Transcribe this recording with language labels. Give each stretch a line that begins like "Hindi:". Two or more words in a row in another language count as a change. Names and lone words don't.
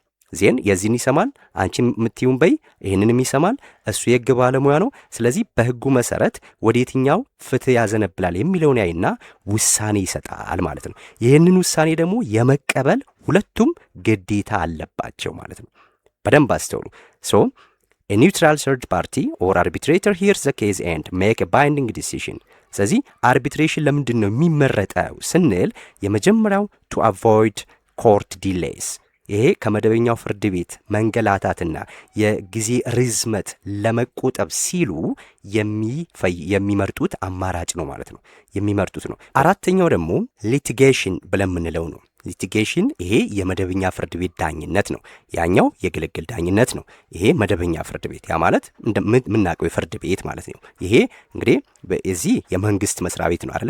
Amharic: ዜን የዚህን ይሰማል፣ አንቺ የምትይውን በይ፣ ይህንንም ይሰማል። እሱ የህግ ባለሙያ ነው። ስለዚህ በህጉ መሰረት ወደ የትኛው ፍትህ ያዘነብላል የሚለውን ያይና ውሳኔ ይሰጣል ማለት ነው። ይህንን ውሳኔ ደግሞ የመቀበል ሁለቱም ግዴታ አለባቸው ማለት ነው። በደንብ አስተውሉ። ሶ
English: a neutral third party or arbitrator hears the case and make a binding decision።
Amharic: ስለዚህ አርቢትሬሽን ለምንድን ነው የሚመረጠው ስንል የመጀመሪያው
English: to avoid court delays፣
Amharic: ይሄ ከመደበኛው ፍርድ ቤት መንገላታትና የጊዜ ርዝመት ለመቆጠብ ሲሉ የሚመርጡት አማራጭ ነው ማለት ነው፣ የሚመርጡት ነው። አራተኛው ደግሞ ሊቲጌሽን ብለን የምንለው ነው። ሊቲጌሽን ይሄ የመደበኛ ፍርድ ቤት ዳኝነት ነው። ያኛው የግልግል ዳኝነት ነው። ይሄ መደበኛ ፍርድ ቤት፣ ያ ማለት እንደምናውቀው የፍርድ ቤት ማለት ነው። ይሄ እንግዲህ እዚህ የመንግስት መስሪያ ቤት ነው አይደለ?